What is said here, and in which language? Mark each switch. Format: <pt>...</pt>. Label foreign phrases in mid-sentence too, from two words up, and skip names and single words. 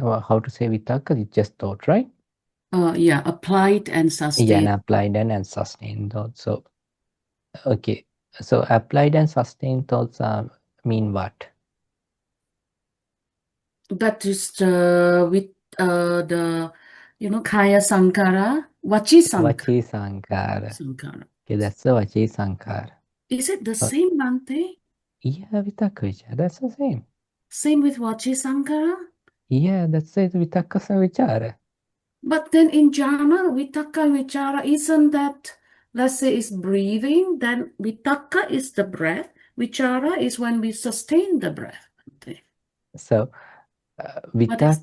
<en>How to say vitakka? It's just thought, right? Yeah, applied and Yeah, and sustained. applied and sustained thoughts. So, okay. So applied and sustained thoughts mean what? That is with the</en> <pi>kaya sankara, vachi sankara. Vachi sankara.</pi> <en>Sankara. Okay, that's the</en> <pi>vachi sankara.</pi> <en>Is it the Uh, same, Bante? yeah,</en> <pi>vitakka vichara.</pi> <en>That's the same. Same with</en> <pi>vachi sankara?</pi> <en>Yeah, that's it.</en> <pi>Vitakka vichara.</pi> <en>But then in jhana, vitakka and vichara, isn't that, let's say, is breathing? Then vitakka is the breath. Vichara is when we sustain the breath. Bante. So What is</en>